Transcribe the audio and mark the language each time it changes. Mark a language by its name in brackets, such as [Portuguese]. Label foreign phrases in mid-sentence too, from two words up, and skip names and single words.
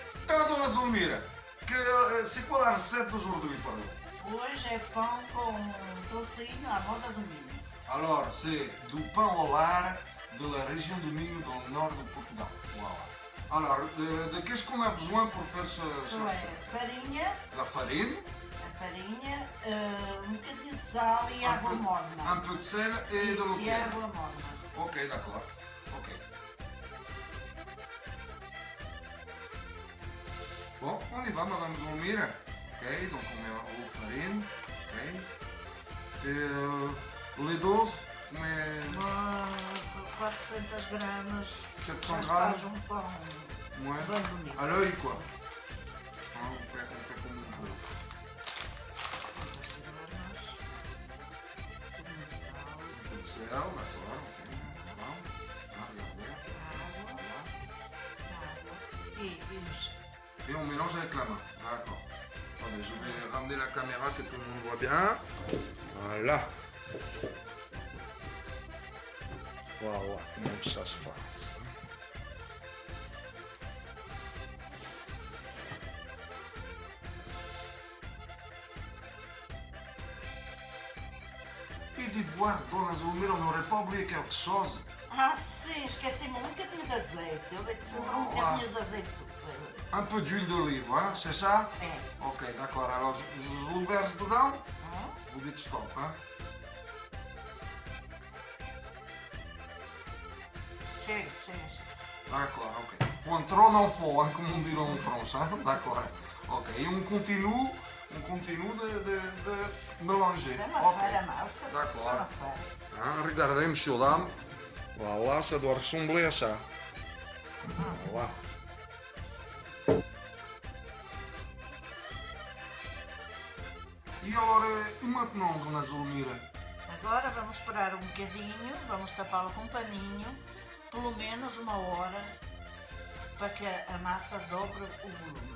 [Portuguese] Então, dona Zulmira, [French] c'est quoi la recette d'aujourd'hui, pardon? [Portuguese] Hoje é pão com tocinho à moda do milho. [French] Alors, c'est du pain au lard de la région du Minho, dans le nord du Portugal. Voilà. Alors, de qu'est-ce qu'on a besoin pour faire ce [Portuguese] Isso é [French] recette? [Portuguese] farinha, [French] La farine, [Portuguese] um bocadinho de sal e água morna. [French] un peu de sel et de l'eau [Portuguese] E [French] tiède. [Portuguese] água morna. [French] Ok, d'accord. Ok. Bon, on y va, Madame Zulmira. Ok, donc on met la farine. Ok. Et les doses, on met [Portuguese] 400 gramas. [French] 400 [Portuguese] Mas [French] grammes. [Portuguese] faz pão [French] Ouais. [Portuguese] bem bonito. [French] À l'œil, quoi. Hein, on fait comme on peut. [Portuguese] 400 gramas. Um [French] Un peu [Portuguese] pouquinho de sal. [French] de sel, d'accord. Ok. Voilà. Ah, regardez. [Portuguese] Água. E [French] Et on mélange avec la main. D'accord. Attendez, je vais ramener la caméra que tout le monde voit bien. Voilà. Voilà comment ça se passe. Et dites voir, Dona Zulmira, on n'aurait pas oublié quelque chose. [Portuguese] Ah, sim, esqueci-me um bocadinho de azeite. Eu dei-te sempre um bocadinho de azeite. [French] Un peu d'huile d'olive, hein, c'est ça? [Portuguese] É. [French] Ok, d'accord. Alors, je le verse dedans. Vous dites stop, hein? [Portuguese] Chega. [French] D'accord, ok. Point trop non faut, hein, comme on dit en France, hein? D'accord. Ok, et on continue de mélanger. [Portuguese] Amassar a massa. [French] D'accord. [Portuguese] Só amassar. [French] Hein, regardez, monsieur, dame. Voilà, ça doit ressembler à ça. Voilà. E alors, e maintenant, Dona Zulmira? [Portuguese] Agora vamos esperar um bocadinho, vamos tapá-lo com um paninho, pelo menos 1 hora, para que a massa dobre o volume.